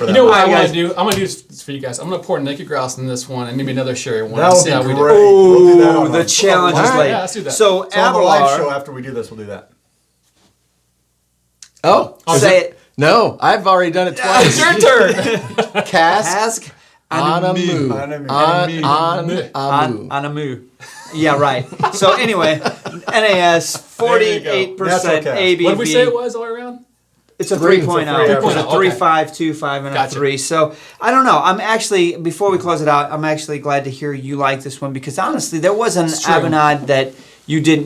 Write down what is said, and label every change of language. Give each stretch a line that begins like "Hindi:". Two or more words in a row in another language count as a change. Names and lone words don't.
English: You know what much. I want to do? I'm gonna do this for you guys. I'm gonna pour naked grouse in this one and maybe another sherry one. That would see how be we great. do. We'll do that on the challenge is late. Yeah, let's do that. So So on the live show Aberlour, after we do this, we'll do that. Oh, say it. No, I've already done it twice. It's your turn. Casg Annamh. Annamh. Yeah, right. So anyway, NAS, 48% That's okay. ABV. What did we say it was all around? It's a 3. 3.0. It's a 3.0, 3.5, 2.5, and Gotcha. a 3. So I don't know. I'm actually, before we close it out, I'm actually glad to hear you like this one because honestly, there was an Abenade that you didn't.